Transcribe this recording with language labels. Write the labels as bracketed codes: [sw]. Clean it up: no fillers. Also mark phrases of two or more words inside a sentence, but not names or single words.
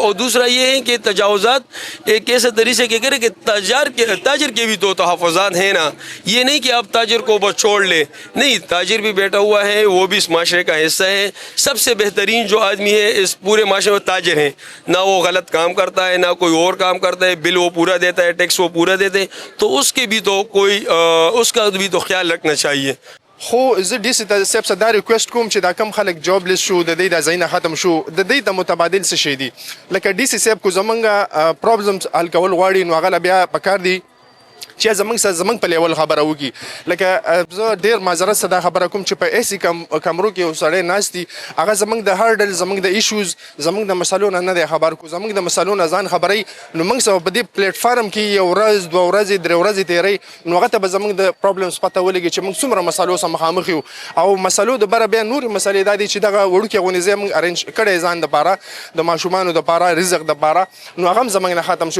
[ur] اور دوسرا یہ ہے کہ تجاوزات ایک ایسے طریقے کے کرے کہ تاجر کے بھی تو تحفظات ہیں نا، یہ نہیں کہ آپ تاجر کو بس چھوڑ لے، نہیں، تاجر بھی بیٹھا ہوا ہے، وہ بھی اس معاشرے کا حصہ ہے. سب سے بہترین جو آدمی ہے اس پورے معاشرے میں تاجر ہے، نہ وہ غلط کام کرتا ہے نہ کوئی اور کام کرتا ہے، بل وہ پورا دیتا ہے، ٹیکس وہ پورا دیتے ہیں، تو اس کے بھی تو کوئی اس کا بھی تو خیال رکھنا چاہیے. [ps] خو زه ډي سي ته صاحب څه دا ریکوست کوم چې دا کم خلک جاب لیست شو، د دې د ځایونه ختم شو، د دې ته متبادل څه شي دي، لکه ډي سي صاحب کو زمونږ پرابلمز حل کول غواړي نو هغه بیا پکار دي چې زمونږ په لیول خبره وکړي. لکه زه ډېر معذرت سره دا خبره کوم چې په ایسي کمرو کې یو سړی ناست دي، هغه زمونږ د هرډل، زمونږ د ایشوز، زمونږ د مسلو نه دی خبر کو، زمونږ د مسلو نه ځان خبري، نو موږ سره په دې پلیټفارم کې یو ورځ 2 ورځې 3 ورځې تیری، نو هغه ته به زمونږ د پرابلمز پته ولګي چې موږ څومره مسلو سره مخامخ یو، او مسلو د بره بیا نورې مسلې دا دي چې دغه وړوکې غونې ځای موږ ارینج کړی ځان دپاره، د ماشومانو دپاره، رزق دپاره، نو هغه هم زمونږ نه ختم شو.